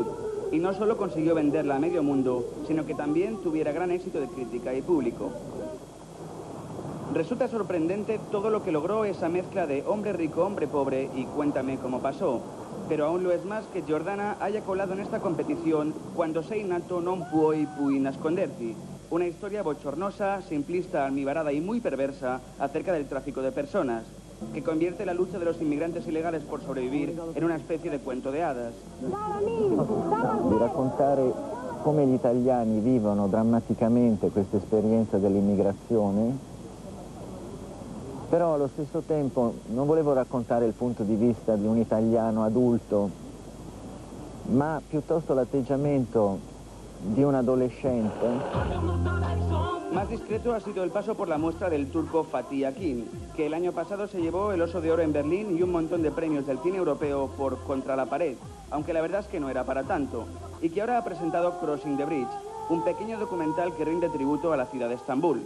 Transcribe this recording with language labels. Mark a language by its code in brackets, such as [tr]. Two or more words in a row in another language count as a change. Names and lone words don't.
[es] Y no solo consiguió venderla a medio mundo, sino que también tuviera gran éxito de crítica y público. Resulta sorprendente todo lo que logró esa mezcla de hombre rico, hombre pobre y cuéntame cómo pasó. Pero aún lo es más que Giordana haya colado en esta competición cuando sei nato non puoi nasconderti. Una historia bochornosa, simplista, almibarada y muy perversa acerca del tráfico de personas, que convierte la lucha de los inmigrantes ilegales por sobrevivir en una especie de cuento de hadas. [it] Di raccontare come gli italiani vivono drammaticamente questa esperienza dell'immigrazione, però allo stesso tempo non volevo raccontare il punto di vista di un italiano adulto, ma piuttosto l'atteggiamento de un adolescente. [es] Más discreto ha sido el paso por la muestra del turco Fatih Akin, que el año pasado se llevó el Oso de Oro en Berlín y un montón de premios del cine europeo por Contra la pared, aunque la verdad es que no era para tanto, y que ahora ha presentado Crossing the Bridge, un pequeño documental que rinde tributo a la ciudad de Estambul.